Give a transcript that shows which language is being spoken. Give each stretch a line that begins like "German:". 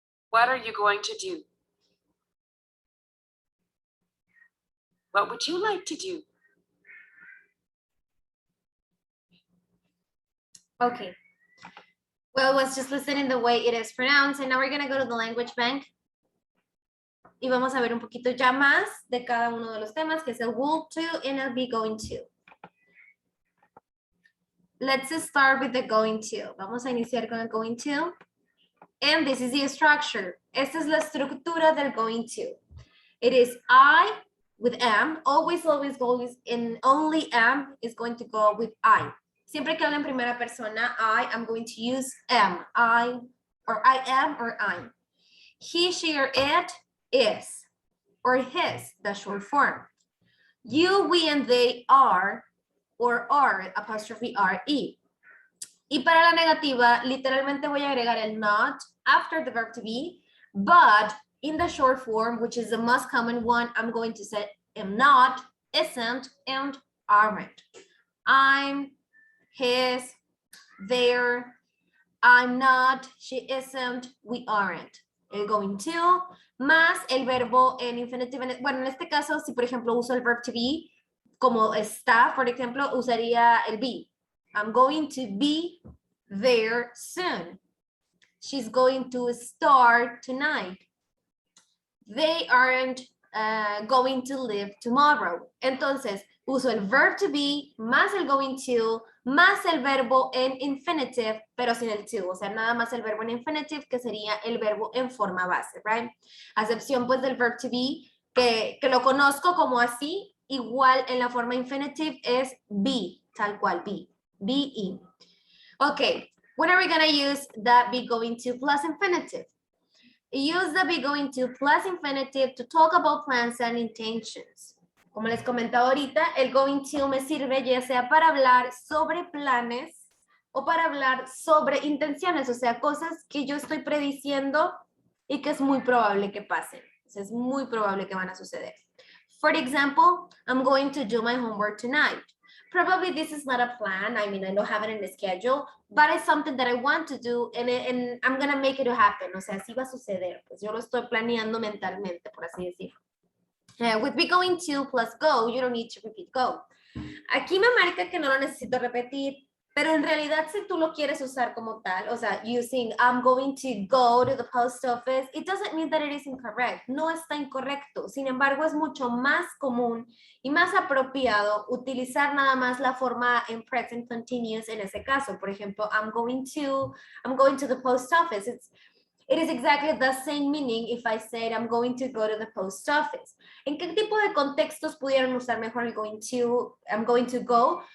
English: What are you going to do? What would you like to do? Okay. Well, let's just listen in the way it is pronounced. And now we're going to go to the language bank.
Spanish: Y vamos a ver un poquito ya más de cada uno de los temas, que es el will to and el be going to.
English: Let's start with the going to.
Spanish: Vamos a iniciar con el
English: going to. And this is the structure.
Spanish: Esta es la estructura del going to.
English: It is I with am. Always, and only am is going to go with I.
Spanish: Siempre que hablo en primera persona,
English: I am going to use am. I am or I'm. He, she, or it is. Or his, the short form. You, we, and they are, or are, apostrophe R-E.
Spanish: Y para la negativa, literalmente voy a agregar el
English: not after the verb to be, but in the short form, which is the most common one, I'm going to say am not, isn't, and aren't. I'm, his, their, I'm not, she isn't, we aren't.
Spanish: El going to, más el verbo en infinitive. Bueno, en este caso, si por ejemplo uso el verb to be, como está, por ejemplo, usaría el be.
English: I'm going to be there soon. She's going to start tonight. They aren't going to live tomorrow.
Spanish: Entonces, uso el verb to be más el going to más el verbo en infinitive, pero sin el to. O sea, nada más el verbo en infinitive, que sería el verbo en forma base, right? A excepción, pues, del verb to be, que lo conozco como así, igual en la forma infinitive es be, tal cual, be.
English: Be. Okay, when are we going to use the be going to plus infinitive? Use the be going to plus infinitive to talk about plans and intentions.
Spanish: Como les comentaba ahorita, el going to me sirve ya sea para hablar sobre planes o para hablar sobre intenciones, o sea, cosas que yo estoy prediciendo y que es muy probable que pasen. O sea, es muy probable que van a suceder.
English: For example, I'm going to do my homework tonight. Probably this is not a plan. I mean, I don't have it in the schedule, but it's something that I want to do and I'm going to make it happen.
Spanish: O sea, sí va a suceder. Pues yo lo estoy planeando mentalmente, por así decirlo.
English: With be going to plus go, you don't need to repeat go.
Spanish: Aquí me marca que no lo necesito repetir, pero en realidad si tú lo quieres usar como tal, o sea,
English: using I'm going to go to the post office, it doesn't mean that it is incorrect.
Spanish: No está incorrecto. Sin embargo, es mucho más común y más apropiado utilizar nada más la forma en present continuous en ese caso. Por ejemplo,
English: I'm going to the post office. It is exactly the same meaning if I said I'm going to go to the post office.
Spanish: ¿En qué tipo de contextos pudieran usar mejor el going to,
English: I'm going to go?